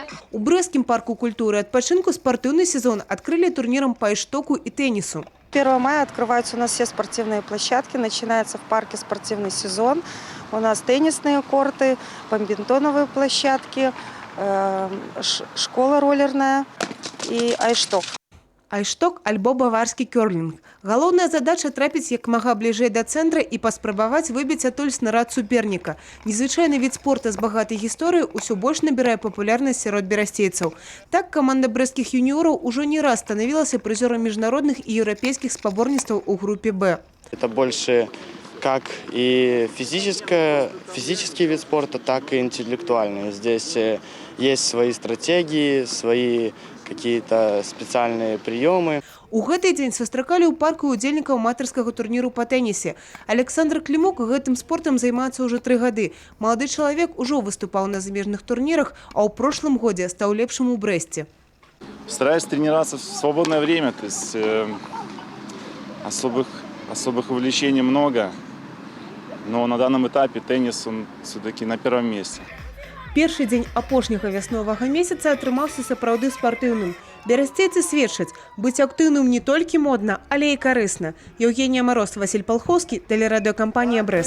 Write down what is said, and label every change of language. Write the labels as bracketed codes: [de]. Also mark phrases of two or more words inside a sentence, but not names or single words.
[ru] У Брестском парку культуры и отпочинку спортивный сезон открыли турниром по айштоку и теннису. 1 мая открываются у нас все спортивные площадки. Начинается в парке спортивный сезон. У нас теннисные корты, бадминтоновые площадки, школа роллерная и айшток. [be] Айшток альбо баварский кёрлинг. Галоўная задача трапіць як мага бліжэй да цэнтра і паспрабаваць выбіць адтуль снарад суперніка. Незвычайны від спорта з багатай гісторыяй усё больш набірае папулярнасць сярод берасцейцаў. Так каманда брэсцкіх юніораў ужо не раз становілася прызёрам міжнародных і еўрапейскіх спаборніцтваў у групе «Б». [ru] Это больше как и физический вид спорта, так и интеллектуальный. Здесь есть свои стратегии, свои какие-то специальные приемы. [be] У гэты дзень сустракалі ў парку удзельнікаў аматарскага турніру па тэнісе. Александр Клімук гэтым спортам займаецца ўжо 3 гады. Малады чалавек ужо выступаў на замежных турнірах, а ў прошлым годзе стаў лепшым у Брэсце. [ru] Стараюсь тренироваться в свободное время, то есть особых увлечений много, но на данном этапе теннис он все-таки на первом месте. [be] Першы дзень апошняга вясновага месяца атрымаўся сапраўды спартыўным. Берасцейцы сведчаць, быць актыўным не толькі модна, але і карысна. [ru] Евгения Мороз, Василь Полховский, телерадиокомпания «Брест».